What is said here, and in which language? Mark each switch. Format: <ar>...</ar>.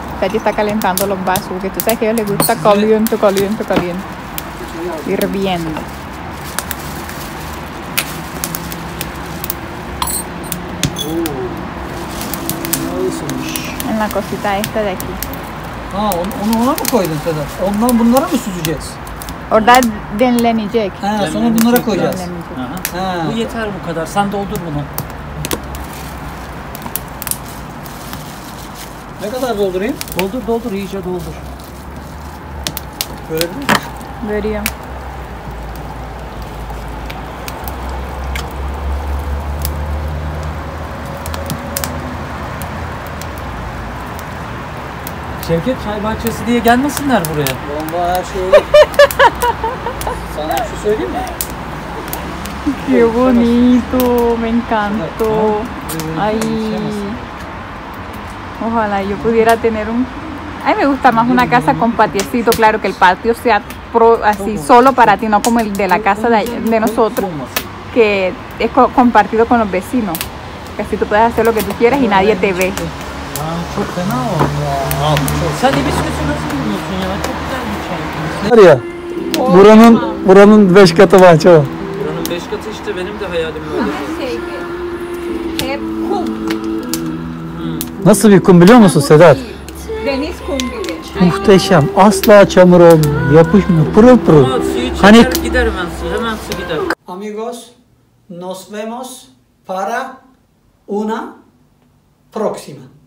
<es>Chachi está calentando los vasos, porque tú sabes que a ellos les gusta caliente, caliente, caliente. Hirviendo. En la cosita esta de aquí.</es> <tr>Ha, onu ona mı koydun Sedat? Ondan bunlara mı süzeceğiz? Orada demlenecek. Ha, sonra bunlara koyacağız. Demlenecek. Aha. Ha. Bu yeter bu kadar. Sen doldur bunu. Ne kadar doldurayım? Doldur iyice doldur. Görebilir miyim? Görüyorum. Şevket çay bahçesi diye gelmesinler buraya. Vallahi her şey olur. Sana bir şey söyleyeyim mi?</tr> <es>Qué bonito, me encantó. Ay, ojalá yo pudiera tener un... A mí me gusta más una casa con patiecito, claro que el patio sea así solo para ti, no como el de la casa de nosotros, que es compartido con los vecinos. Que así tú puedes hacer lo que tú quieras y nadie te ve.</es> <tr>Çok fena oldu ya. Sen ibisküsü nasıl buluyorsun ya? Çok güzel bir çay. Var ya, buranın 5 katı bahçe var. Buranın 5 katı işte benim de hayalim böyle. Hep kum, Nasıl bir kum biliyor musun Sedat? deniz kum gibi. Muhteşem. Asla çamur olmuyor. Yapışmıyor. Pırıl pırıl. Ama suyu Hani çeker gider hemen su gider.</tr> <es>Amigos, nos vemos para una próxima.</es>